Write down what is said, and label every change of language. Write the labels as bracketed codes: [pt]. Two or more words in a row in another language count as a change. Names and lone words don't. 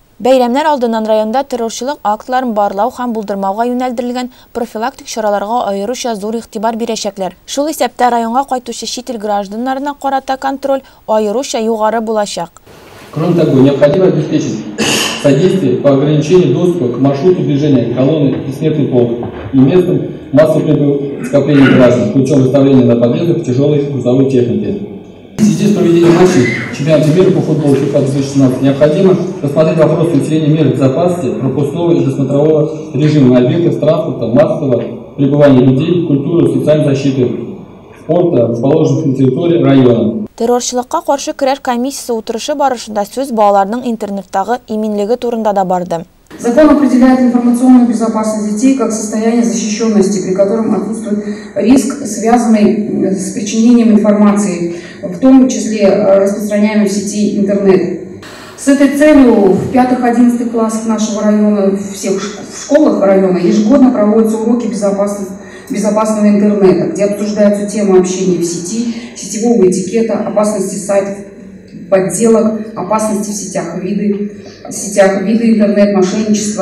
[tt] Бәйрәмнәр алдыннан районда террорчылык актларын барлау һәм булдырмауга юнәлдерелгән профилактик чараларга аеруча зур игътибар бирәчәкләр. Шул исәптә районга кайтучы чит ил гражданнарына карата контроль аеруча югары булачак. [ru] Кроме того, необходимо обеспечить содействие по ограничению доступа к маршруту движения колонны «Бессмертный полк» и местам массового скопления граждан путем выставления на подъездах тяжелой грузовой техники. В связи с проведением матчей чемпионата мира по футболу FIFA 2016 необходимо рассмотреть вопрос усиления мер безопасности пропускного и досмотрового режима на объектах транспорта, массового пребывания людей, культуры, социальной защиты, спорта, расположенных на территории района. [tt] Террорчылыкка каршы көрәш комиссиясе утырышы барышында сүз балаларның интернеттагы иминлеге турында да барды. [ru] Закон определяет информационную безопасность детей как состояние защищенности, при котором отсутствует риск, связанный с причинением информации, в том числе распространяемой в сети интернет. С этой целью в 5-11 классах нашего района, всех школах района ежегодно проводятся уроки безопасного интернета, где обсуждаются темы общения в сети, сетевого этикета, опасности сайтов, подделок, опасности в сетях, виды интернет-мошенничества.